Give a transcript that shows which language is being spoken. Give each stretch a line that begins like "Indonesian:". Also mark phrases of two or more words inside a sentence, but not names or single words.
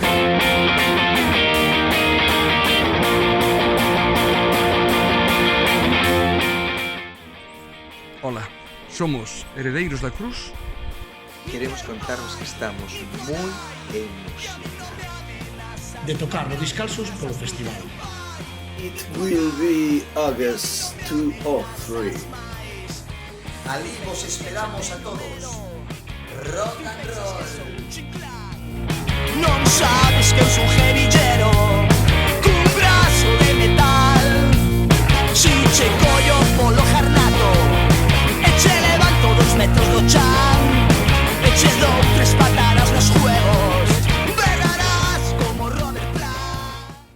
Galician: Ola, somos Heredeiros da Cruz. Queremos contarvos que estamos moi emocionados de tocar no Descalzos polo Festival.
English: It will be August 2 or 3.
Galician: Ali vos esperamos a todos.
English: Rock and roll.
Galician: Non sabes que eu son guerrillero cun brazo de metal. Si che collo polo jarnato e che levanto 2 metros do chan, e che dou 3 patadas nos juegos, berrarás como Robert Plant.